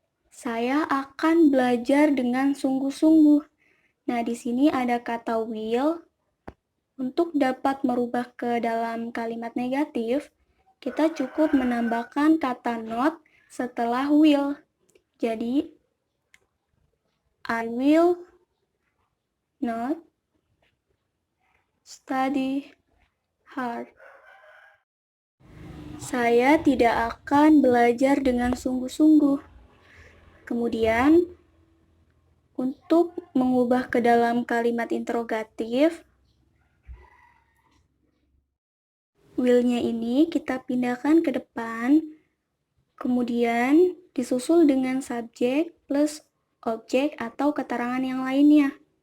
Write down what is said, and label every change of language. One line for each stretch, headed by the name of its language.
Indonesian: Saya akan belajar dengan sungguh-sungguh. Nah, di sini ada kata will. Untuk dapat merubah ke dalam kalimat negatif, kita cukup menambahkan kata not setelah will.
English: Jadi, I will not study hard.
Indonesian: Saya tidak akan belajar dengan sungguh-sungguh. Kemudian, untuk mengubah ke dalam kalimat interrogatif, will-nya ini kita pindahkan ke depan, kemudian disusul dengan subjek plus objek atau keterangan yang lainnya.